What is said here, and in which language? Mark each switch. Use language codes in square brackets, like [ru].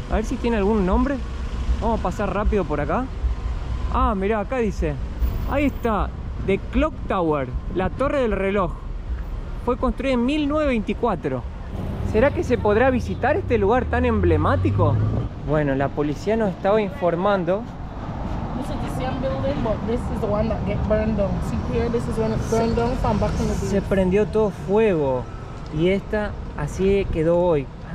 [es] A ver si tiene algún nombre. Vamos a pasar rápido por acá. Ah, mirá, acá dice. Ahí está, The Clock Tower, la torre del reloj. Fue construida en 1924. ¿Será que se podrá visitar este lugar tan emblemático? Bueno, la policía nos estaba informando. [en] This is the same building, but this is the one that get burned down. See here, this is when it burned down from back in the day. [es] Se prendió todo fuego y esta así quedó hoy.